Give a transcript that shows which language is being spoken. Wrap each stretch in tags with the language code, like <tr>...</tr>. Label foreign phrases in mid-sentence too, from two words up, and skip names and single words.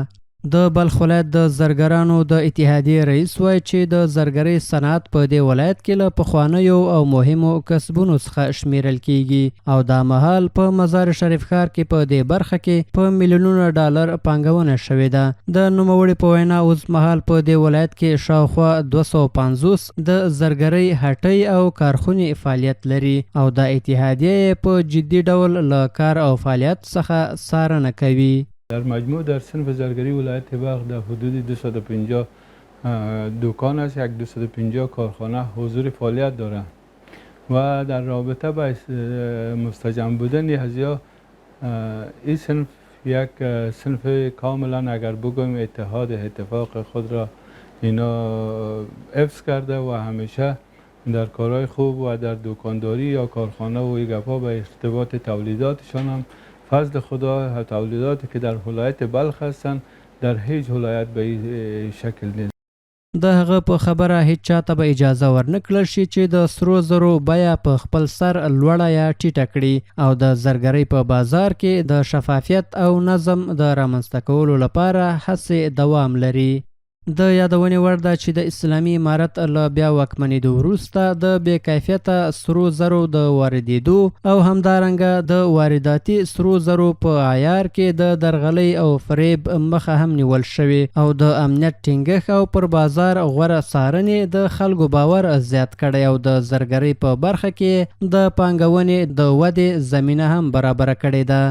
<ps>د بلخ ولایت د زرګرانو د اتحادیې رئیس وایي چې د زرګرۍ صنعت په دې ولایت کې له پخوانیو او مهمو کسبونو څخه شمیرل کیږي او دا مهال په مزار شریف ښار کې په دې برخه کې په میلیونونو ډالر پانګونه شوې ده. د نوموړي په وینا اوس مهال په دې ولایت کې شاوخوا 250 د زرګرۍ هټۍ او کارخونې فعالیت لري او د اتحادیې په جدي ډول له کار او فعالیت څخه څارنه کوي.</ps> <fa>در مجموع در صنف زرگری ولایت بلخ در حدود 250 دکان است، یک 250 کارخانه حضور فعالیت دارند و در رابطه با مستجم بودن هزیا این صنف یک صنف کاملا اگر بگویم اتفاق خود را اینا حفظ کرده و همیشه در کارهای خوب و در دکانداری یا کارخانه و گپا به ارتباط تولیداتشان هم فضل خدا تولیداتی که در ولایت بلخ هستند در هیچ ولایت به این شکل نیست.</fa> <ps>د هغه په خبره هیڅ چاته به اجازه ورنکړل شي چې د سرو زرو بیه په خپل سر لوړه یا ټیټه کړي او د زرګرۍ په بازار کې د شفافیت او نظم د رامنځته کولو لپاره هڅې دوام لري. د یادونې وړ ده چې د اسلامي امارت له بیا واکمنېدو وروسته د بې کیفیته سرو زرو د واردېدو او همدارنګه د وارداتي سرو زرو په عیار کې د درغلۍ او فریب مخه هم نیول شوې او د امنیت ټینګښت او پر بازار غوره څارنې د خلکو باور زیات کړی او د زرګرۍ په برخه کې د پانګونې د ودې زمینه هم برابره کړې ده.</ps>